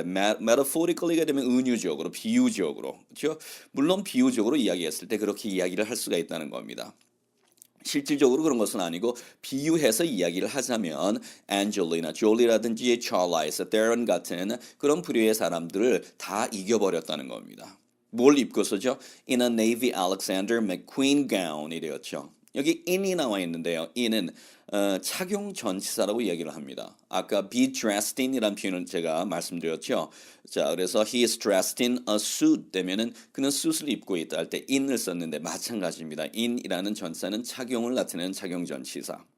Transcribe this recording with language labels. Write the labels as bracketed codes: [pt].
[ko] metaphorically가 되면 은유적으로, 비유적으로, 그렇죠? 물론 비유적으로 이야기했을 때 그렇게 이야기를 할 수가 있다는 겁니다. 실질적으로 그런 것은 아니고 비유해서 이야기를 하자면 안젤리나 졸리라든지 찰라이스 테런 같은 그런 부류의 사람들을 다 이겨버렸다는 겁니다. 뭘 입고서죠? [en] In a Navy Alexander McQueen gown [ko] 이 되었죠. 여기 in이 나와 있는데요. in은 착용 전치사라고 이야기를 합니다. 아까 [en] be dressed in [ko] 이라는 표현을 제가 말씀드렸죠. 자, 그래서 [en] he is dressed in a suit [ko] 되면은 그는 수트를 입고 있다 할 때 in을 썼는데 마찬가지입니다. in이라는 전치사는 착용을 나타내는 착용 전치사.